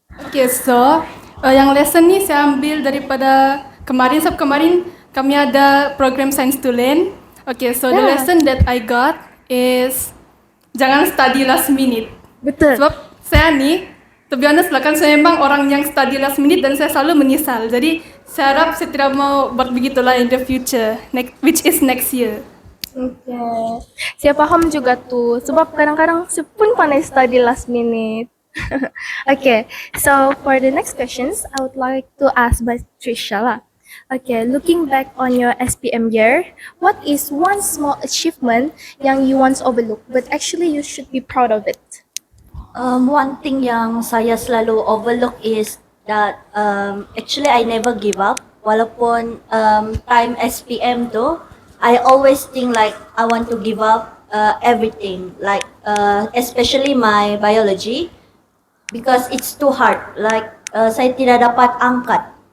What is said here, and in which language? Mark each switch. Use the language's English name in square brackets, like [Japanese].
[Malay] Okay, so yang lesson ni saya ambil daripada kemarin. Sebab kemarin kami ada program Science to Learn. [English] Okay, so the Yeah. lesson that I got is jangan study last minute. [Malay] Betul. Sebab saya ni, [English] to be honest [Malay] lah kan, saya memang orang yang study last minute dan saya selalu menyesal. Jadi saya harap saya tidak mau buat begitulah [English] in the future, which is next year. [Malay] Okay. Saya faham juga tu. Sebab kadang-kadang saya pun pandai study last minute. Okay. [English] So for the next questions, I would like to ask Patricia lah. Okay. Looking back on your SPM year, what is one small achievement yang you once overlooked but actually you should be proud of it? One thing [Malay] yang saya selalu [English] overlook is that actually I never give up. [Malay] Walaupun time SPM tu, [English] I always think like I want to give up everything, like especially my biology because it's too hard. [Malay] Like saya tidak dapat angkat.